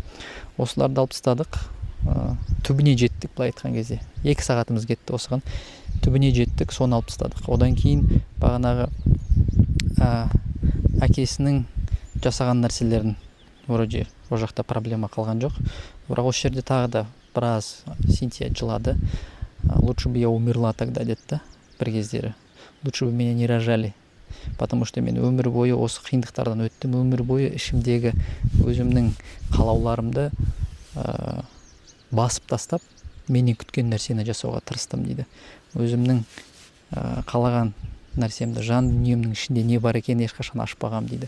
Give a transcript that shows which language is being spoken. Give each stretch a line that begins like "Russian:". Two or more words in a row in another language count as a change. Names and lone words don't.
Kazakh: Осыларды алып тастадық, түбіне жеттік, былай айтқан кезде. 2 сағатымыз кетті осыған. Түбіне жеттік, соны алып тастадық. Одан кейін бағанағы әкесінің жасаған нәрселерін вроде ол жақта проблема қалған жоқ. Бірақ осы жерде тағы да біраз Синтия жылады.
Russian: Лучше бы я умерла тогда
Kazakh: деді бір кездері.
Russian: Лучше бы меня не рожали. Потому что
Kazakh: мен өмір бойы осы қиындықтардан өттім. Өмір бойы ішімдегі өзімнің қалауларымды басып тастап, менен күткен нәрсені жасауға тырыстым дейді. Өзімнің қалаған нәрсемді, жан дүниемнің ішінде не бар екенін ешқашан ашпағам дейді.